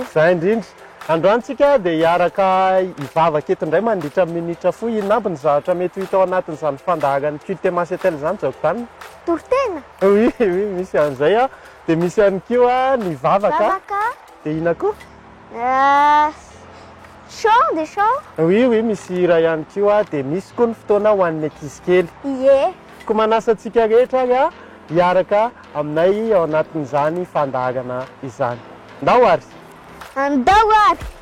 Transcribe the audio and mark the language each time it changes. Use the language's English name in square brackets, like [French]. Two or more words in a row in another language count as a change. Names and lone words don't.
[Malagasy] Zay indrindra. Androantsika dia hiaraka hivavaka eto indray mandritra minitra fohy. Inona aby ny zavatra mety hita ao anatin'izany fandaharany Culte Masetel izany Jagdana? Tortena? Oui, misy an'izay a. Dia misy ihany koa ny vavaka. Dia ina koa? [French] Chant des chants? [Malagasy] Oui, misy hira ihany koa. Dia misy koa ny fotoana ho an'ny ankizy kely. Ie. Ko manasa antsika rehetra a hiaraka aminay ao anatin'izany fandaharana izany. Andao ary? Andao ary!